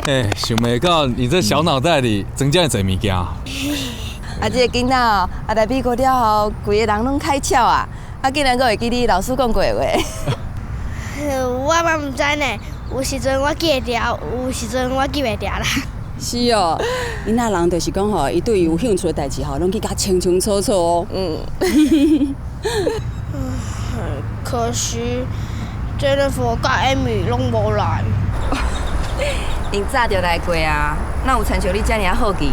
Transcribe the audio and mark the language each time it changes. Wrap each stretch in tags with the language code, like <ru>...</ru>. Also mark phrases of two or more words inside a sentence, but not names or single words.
<nan>哎，想袂到你这小脑袋里增加了侪物件。啊，这个囡仔哦，啊来美国了后，规个人拢开窍啊！啊，竟然阁会记你老师讲过的话。我嘛唔知呢，有时阵我记会牢，有时阵我记袂牢啦。是哦，囡仔人就是讲吼，伊对伊有兴趣的代志吼，拢去甲清清楚楚哦。可惜 Jennifer 甲 Amy 拢无来。因早就来过啊，哪有亲像你这尔好记？</nan>